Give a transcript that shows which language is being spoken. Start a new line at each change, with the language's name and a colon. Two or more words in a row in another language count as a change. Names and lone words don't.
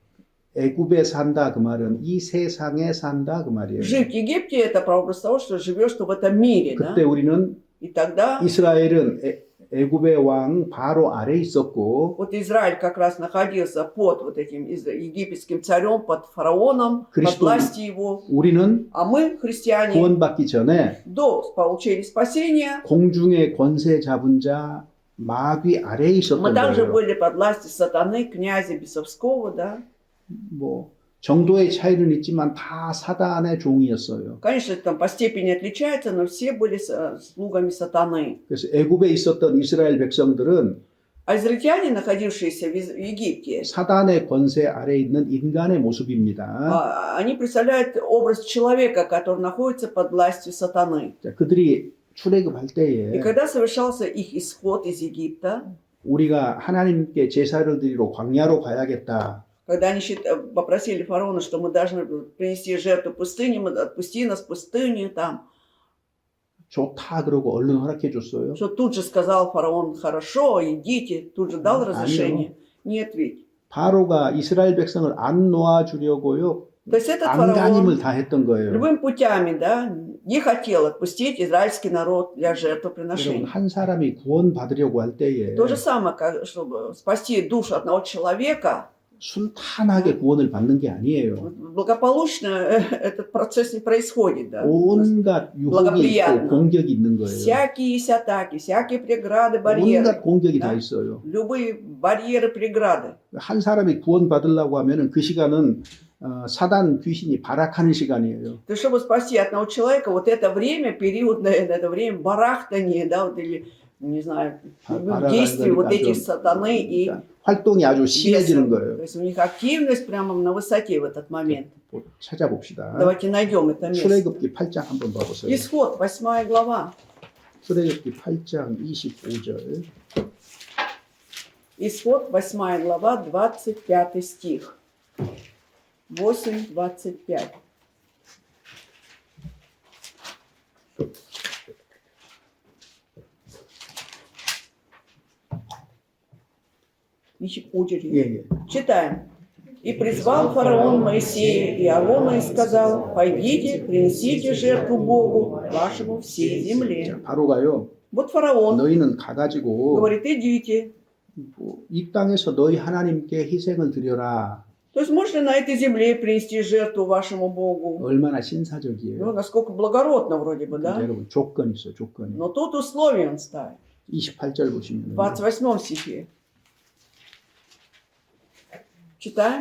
Korean: 애굽에 산다 그 말은 이 세상에 산다 그 말이에요.
Russian: Жить в Египте – это прообраз того, что живешь ты в этом мире. Да?
Korean: 그때 우리는
Russian: И тогда
Korean: 이스라엘은 애굽의 왕 바로 아래 있었고
Russian: вот Израиль как раз находился под вот этим египетским царем, под фараоном, под Христом. властью его.
Korean: 우리는
Russian: А мы, христиане,
Korean: 구원받기 전에
Russian: до получения спасения,
Korean: 공중의 권세 잡은 자 마귀 아래에
Russian: мы
Korean: 있었던
Russian: также
Korean: 거예요.
Russian: были под властью сатаны, князя Бесовского, да.
Korean: 뭐 정도의 차이는 있지만 다 사단의 종이었어요.
Russian: Конечно, там по степени отличается, но все были слугами сатаны.
Korean: 그래서 애굽에 있었던 이스라엘 백성들은
Russian: А израильтяне, находившиеся в Египте,
Korean: 사단의 권세 아래에 있는 인간의 모습입니다.
Russian: они представляют образ человека, который находится под властью сатаны.
Korean: 자, 그들이 출애굽할
Russian: И
Korean: 때에
Russian: когда совершался их исход из Египта,
Korean: 우리가 하나님께 제사를 드리러 광야로 가야겠다.
Russian: Когда они попросили фараона, что мы должны принести жертву пустыне, отпусти нас в пустыню там. 좋다 그러고 얼른 허락해 줬어요. Что тут же сказал фараон, хорошо, идите, тут же дал разрешение. Нет ведь.
Korean: 바로가 이스라엘 백성을 안 놓아주려고요.
Russian: То есть этот
Korean: 안간힘을
Russian: фараон
Korean: 다 했던 거예요.
Russian: любыми путями, да, не хотел отпустить израильский народ для
Korean: 여러분
Russian: жертвоприношения.
Korean: 한 사람이 구원받으려고 할 때에
Russian: То же самое, чтобы спасти душу одного человека,
Korean: 순탄하게 구원을 받는 게 아니에요.
Russian: благополучно этот процесс не происходит, да.
Korean: 온갖 유혹이 있고
Russian: благоприятно.
Korean: 공격이 있는 거예요.
Russian: Всякие есть атаки, всякие преграды, барьеры.
Korean: 온갖 공격이
Russian: Да.
Korean: 다 있어요.
Russian: Любые барьеры, преграды.
Korean: 한 사람이 구원받으려고 하면은 그 시간은 사단 귀신이 발악하는 시간이에요.
Russian: То есть, чтобы спасти одного человека, вот это время, период, это время барахтания, да, вот, или, не знаю, действий вот этих сатаны и
Korean: 활동이 아주 심해지는
Russian: бесов. То
Korean: 거예요.
Russian: есть у них активность прямо на высоте в этот момент.
Korean: 찾아봅시다.
Russian: Давайте найдем это место.
Korean: 출애굽기 8장 한번 봐보세요.
Russian: Исход, 8 глава.
Korean: 출애굽기 8장 25절.
Russian: Исход, 8 глава, 25 стих. 8:25. Очередь.
Korean: 예.
Russian: Читаем. «И призвал фараон Моисея и Аарона и сказал, пойдите, принесите жертву Богу вашему всей земле».
Korean: 바로가요.
Russian: Вот фараон
Korean: 너희는 가가지고
Russian: говорит, идите.
Korean: 이 땅에서 너희 하나님께 희생을 드려라.
Russian: То есть можно на этой земле принести жертву вашему Богу.
Korean: 얼마나 신사적이에요.
Russian: Ну, насколько благородно вроде бы,
Korean: 근데
Russian: да?
Korean: 여러분 조건이 있어요. 조건이.
Russian: Но тут условия он ставит.
Korean: 28절 보시면
Russian: В 28 стихе. Читаем.